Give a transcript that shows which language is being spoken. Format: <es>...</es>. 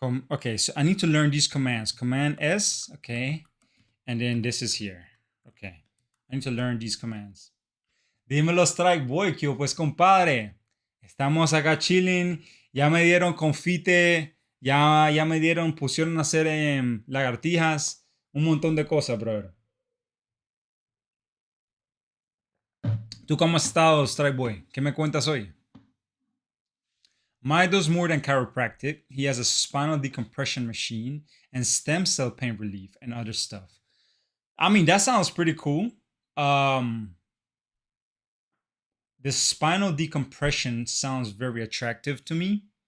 <en>Okay, so I need to learn these commands. Command S, okay. And then this is here. Okay. I need to learn these commands.</en> <es>Dímelo, Strike Boy, que pues compadre. Estamos acá chilling. Ya me dieron confite. Ya me dieron, pusieron a hacer lagartijas. Un montón de cosas, brother. ¿Tú cómo has estado, Strike Boy? ¿Qué me cuentas hoy?</es> <en>Mai does more than chiropractic. He has a spinal decompression machine and stem cell pain relief and other stuff. I mean, that sounds pretty cool. The spinal decompression sounds very attractive to me.</en>